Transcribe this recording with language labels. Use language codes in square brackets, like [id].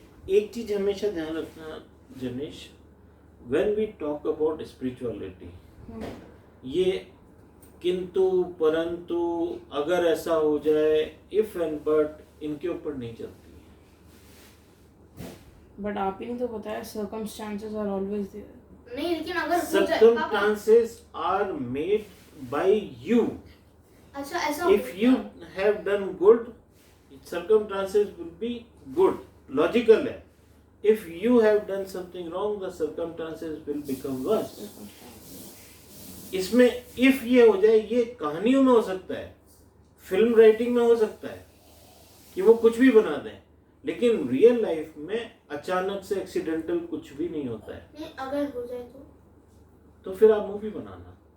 [hi] एक चीज हमेशा ध्यान रखना जनेश, [en] when we talk about spirituality, [hi] ये किंतु परंतु अगर ऐसा हो जाए, [en] if and but, [hi] इनके ऊपर नहीं चलती है। बट आप ही ने तो बताया [en] circumstances are always there. [hi] नहीं, लेकिन अगर हो जाए [en] Circumstances are made by you. [hi] अच्छा, ऐसा [en] If you have done good, circumstances will be good. Logical है। If you have done something wrong, the circumstances will become worse. [hi] इसमें if ये हो जाए, ये कहानियों में हो सकता है, फिल्म राइटिंग में हो सकता है कि वो कुछ भी बना दें, लेकिन रियल लाइफ में अचानक से एक्सीडेंटल कुछ भी नहीं होता है। नहीं, अगर हो जाए तो फिर आप मूवी बनाना।